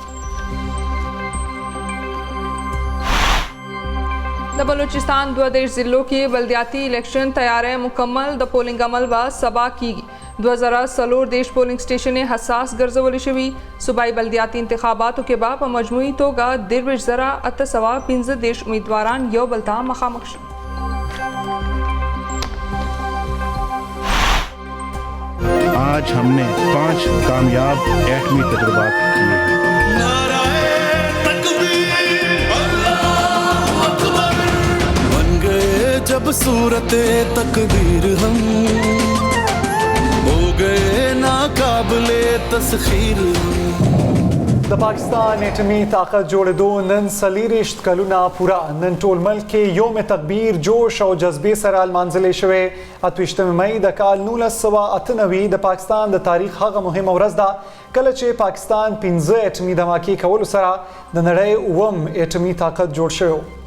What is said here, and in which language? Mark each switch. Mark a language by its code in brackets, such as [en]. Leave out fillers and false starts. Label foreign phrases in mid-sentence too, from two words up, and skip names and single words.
[ps] د بلوچستان 2 ضلعوں کې بلدیاتی الیکشن تیاری مکمل. د پولنګ عمل به سبا کیږي. 2014 پولنګ سټیشن حساس ګرځول شوي. صوبایي بلدیاتي انتخاباتو کې به په مجموعي توګه 23,815 امیدواران یو بل ته مخامخ شي. [ur] آج ہم نے 5 کامیاب ایٹمی تجربات کیے ہیں. بن گئے جب صورت تقدیر ہم ہو گئے ناقابل تسخیر. [ps] د پاکستان اټمي طاقت جوړېدو نن 40 کلونه پوره. نن ټول ملک کې یوم تکبیر جوش او جذبې سره لمانځلې شوې. 28 مئی د کال 1998 د پاکستان د تاریخ هغه مهمه ورځ ده کله چې پاکستان 15 اټمي دماکې کولو سره د نړۍ اووم اټمي طاقت جوړ شوی.